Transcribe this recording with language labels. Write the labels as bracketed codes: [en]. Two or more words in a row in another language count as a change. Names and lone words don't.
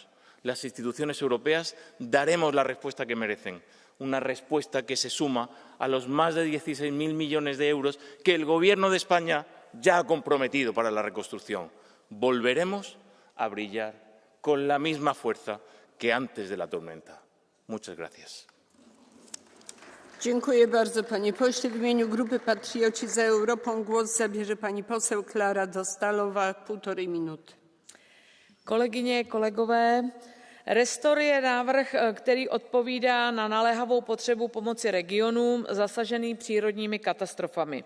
[es] Las instituciones europeas daremos la respuesta que merecen. Una respuesta que se suma a los más de 16.000 millones de euros que el Gobierno de España ya ha comprometido para la reconstrucción. Volveremos a brillar con la misma fuerza que antes de la tormenta. Muchas gracias. [pl] Dziękuję bardzo, panie pośle. W imieniu Grupy Patrioci za Europą głos zabierze pani poseł Klára Dostálová, 1,5 minuty. [cs] Kolegyně, kolegové, Restor je návrh, který odpovídá na naléhavou potřebu pomoci regionům zasaženým přírodními katastrofami.